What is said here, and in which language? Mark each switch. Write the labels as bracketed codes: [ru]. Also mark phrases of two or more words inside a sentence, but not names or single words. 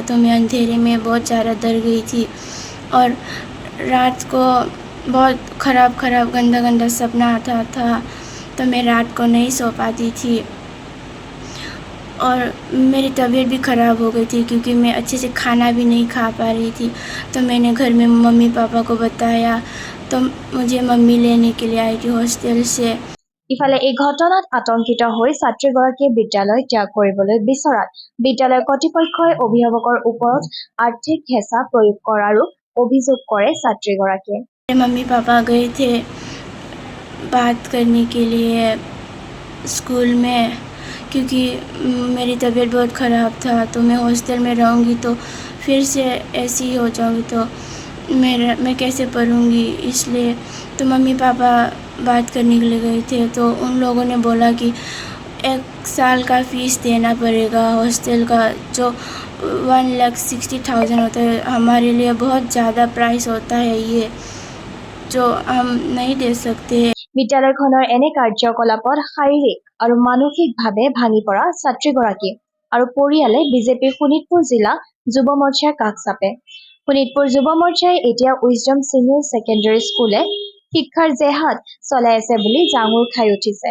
[hi] तो मैं अंधेरे में बहुत ज़्यादा डर गई थी और रात को बहुत ख़राब गंदा सपना आता था, तो मैं रात को नहीं सो पाती थी और मेरी तबीयत भी ख़राब हो गई थी क्योंकि मैं अच्छे से खाना भी नहीं खा पा रही थी। तो मैंने घर में मम्मी पापा को बताया, तो मुझे मम्मी लेने के लिए आई थी हॉस्टल से। [as] ইফালে এই ঘটনাত আতংকিত হৈ ছাত্ৰীগৰাকীয়ে বিদ্যালয় ত্যাগ কৰিবলৈ বিচৰাত বিদ্যালয় কৰ্তৃপক্ষই অভিভাৱকৰ ওপৰত আৰ্থিক হেঁচা প্ৰয়োগ কৰাৰো অভিযোগ কৰে ছাত্ৰীগৰাকীয়ে। [hi] मम्मी पापा गए थे बात करने के लिए स्कूल में, क्योंकि मेरी तबीयत बहुत ख़राब था। तो मैं हॉस्टल में रहूँगी तो फिर से ऐसी ही हो जाऊँगी, तो मैं कैसे पढ़ूँगी, इसलिए तो मम्मी पापा बात करने के लिए गए थे। तो उन लोगों ने बोला कि 1 साल का फ़ीस देना पड़ेगा हॉस्टल का, जो 1,60,000 होता है। हमारे लिए बहुत ज़्यादा प्राइस होता है ये, जो हम नहीं दे सकते। [as] বিদ্যালয়খনৰ এনে কাৰ্যকলাপত শাৰীৰিক আৰু মানসিকভাৱে ভাঙি পৰা ছাত্ৰীগৰাকী আৰু পৰিয়ালে বিজেপিৰ শোণিতপুৰ জিলা যুৱ মৰ্চাৰ কাষ চাপে। শোণিতপুৰ যুৱ মৰ্চাই এতিয়া উইজডম ছিনিয়ৰ ছেকেণ্ডেৰী স্কুলে শিক্ষাৰ জেহাদ চলাই আছে বুলি জাঙুৰ খাই উঠিছে।